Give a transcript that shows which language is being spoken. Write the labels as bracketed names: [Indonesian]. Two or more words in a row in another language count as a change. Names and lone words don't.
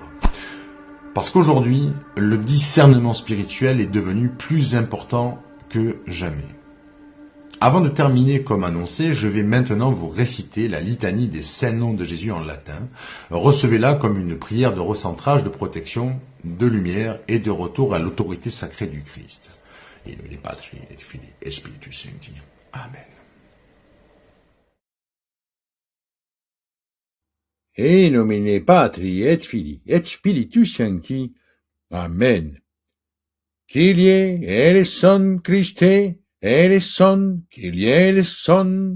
[French] Parce qu'aujourd'hui, le discernement spirituel est devenu plus important que jamais. Avant de terminer comme annoncé, je vais maintenant vous réciter la litanie des saints noms de Jésus en latin. Recevez-la comme une prière de recentrage, de protection, de lumière et de retour à l'autorité sacrée du Christ. [Latin] In nomine Patri et Filii et Spiritus Sancti. Amen. In nomine Patri et Filii et Spiritus Sancti. Amen. [Greek] Kyrie eleison Christe, eleison, Kyrie eleison.